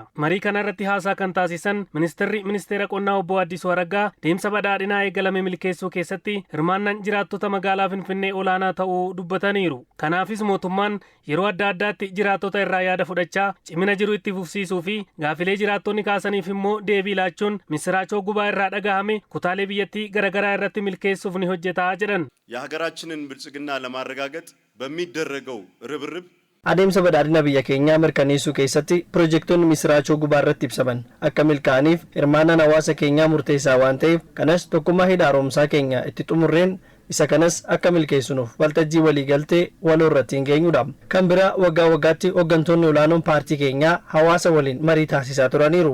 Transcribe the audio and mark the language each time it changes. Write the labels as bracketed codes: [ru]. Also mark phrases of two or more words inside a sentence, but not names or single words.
[om] Marii kana irratti haasaa kan taasisan ministeera qonnaa obbo Addisuu Araggaa deemsa badhaadhinaa eegalame milkeessuu keessatti hirmaannaan jiraattota magaalaa Finfinnee olaanaa ta'uu dubbataniiru. Kanaafis mootummaan yeroo adda addaatti jiraattota irraa yaada fudhachaa cimina jiru itti fufsiisuu fi gaafilee jiraattonni kaasaniif immoo deebii laachuun misiraachoo gubaa irraa dhagahame kutaalee biyyattii garaagaraa irratti milkeessuuf ni hojjetaa jedhan. [am] የሀገራችንን ብልጽግና ለማረጋገጥ በሚደረገው ርብርብ [om] adeemsa badhaadhina biyya keenyaa mirkaneessuu keessatti piroojektonni misiraachoo gubaa irratti ibsaman akka milkaa'aniif hirmaannaan hawaasa keenyaa murteessaa waan ta'eef kanas tokkummaa hidha haaromsaa keenya itti xumurreen isa kanas akka milkeessinuuf waltajjii waliigaltee waloo irratti hin geenyudha. Kan biraa waggaa waggaatti hooggantoonni olaanoon paartii keenyaa hawaasa waliin marii taasisaa turaniiru.